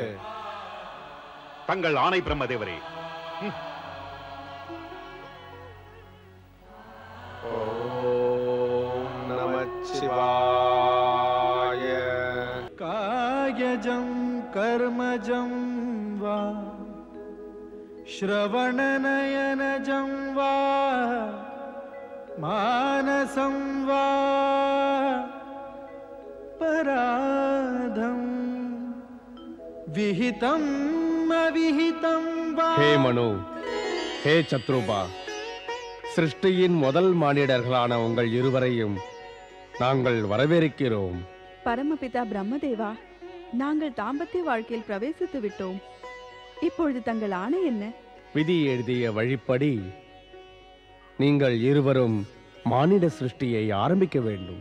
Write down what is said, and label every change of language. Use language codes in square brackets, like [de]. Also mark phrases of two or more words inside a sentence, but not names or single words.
[ta] தங்கள் ஆணை பிரம்மதேவரே. ஓம் நமச்சிவாய. [sa] कायजं कर्मजं वा श्रवणनयनजं वा मानसं वा पराधं विहितं अविहितं वा. [ta] हे मनु, हे சத்ருபா, சிருஷ்டியின் முதல் மானிடர்களான உங்கள் இருவரையும் நாங்கள் வரவேற்கிறோம். பரமபிதா பிரம்மதேவா, நாங்கள் தாம்பத்திய வாழ்க்கையில் பிரவேசித்து விட்டோம். இப்பொழுது தங்கள் ஆணை என்ன? விதி எழுதிய வழிப்படி நீங்கள் இருவரும் மானிட சிருஷ்டியை ஆரம்பிக்க வேண்டும்.